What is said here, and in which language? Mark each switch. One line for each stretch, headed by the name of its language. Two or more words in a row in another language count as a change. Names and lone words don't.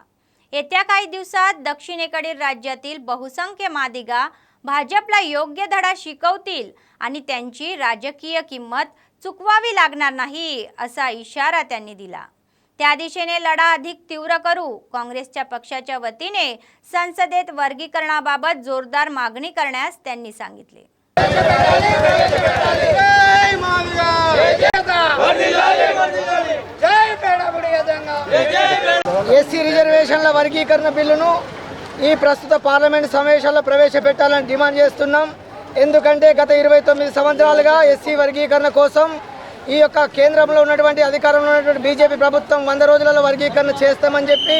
Marathi: येत्या काही दिवसात दक्षिणेकडील राज्यातील बहुसंख्य मादिगा भाजपला योग्य धडा शिकवतील आणि त्यांची राजकीय किंमत चुकवावी लागणार नाही असा इशारा त्यांनी दिला. त्या दिशेने लढा अधिक तीव्र करू. काँग्रेसच्या पक्षाच्या वतीने संसदेत वर्गीकरणाबाबत जोरदार मागणी करण्यास त्यांनी सांगितले.
Telugu: ఎస్సీ రిజర్వేషన్ల వర్గీకరణ బిల్లును ఈ ప్రస్తుత పార్లమెంట్ సమావేశాల్లో ప్రవేశపెట్టాలని డిమాండ్ చేస్తున్నాం. ఎందుకంటే గత 29 సంవత్సరాలుగా ఎస్సీ వర్గీకరణ కోసం ఈ యొక్క కేంద్రంలో ఉన్నటువంటి అధికారంలో ఉన్నటువంటి బీజేపీ ప్రభుత్వం 100 రోజులలో వర్గీకరణ చేస్తామని చెప్పి